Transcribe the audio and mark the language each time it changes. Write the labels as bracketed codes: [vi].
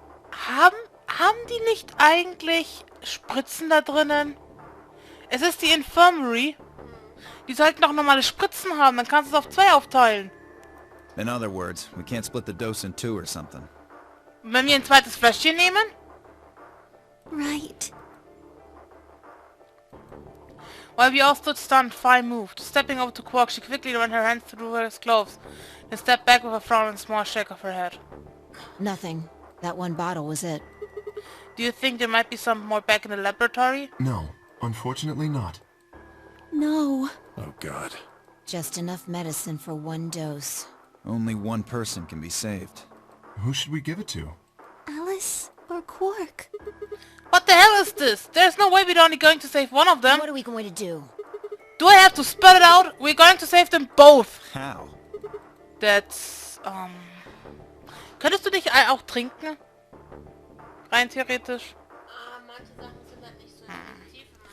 [de] Haben die nicht eigentlich Spritzen da drinnen? Es ist die Infirmary. Die sollten doch normale Spritzen haben, dann kannst du es auf 2 aufteilen. [en] In other words, we can't split the dose in 2 or something. [de] Wenn wir ein zweites Fläschchen nehmen? [en] Right. While we all stood stunned, Vi moved. Stepping over to Quark, she quickly ran her hands through his clothes, then stepped back with a frown and a small shake of her head. Nothing. That one bottle was it. Do you think there might be some more back in the laboratory? No, unfortunately not. No. Oh, God. Just enough medicine for one dose. Only one person can be saved. Who should we give it to? Alice or Quark? What the hell is this? There's no way we're only going to save one of them. What are we going to do? Do I have to spell it out? We're going to save them both. How? [de] That's, Könntest du nicht auch trinken? Rein theoretisch. Manche Sachen sind halt nicht so effektiv.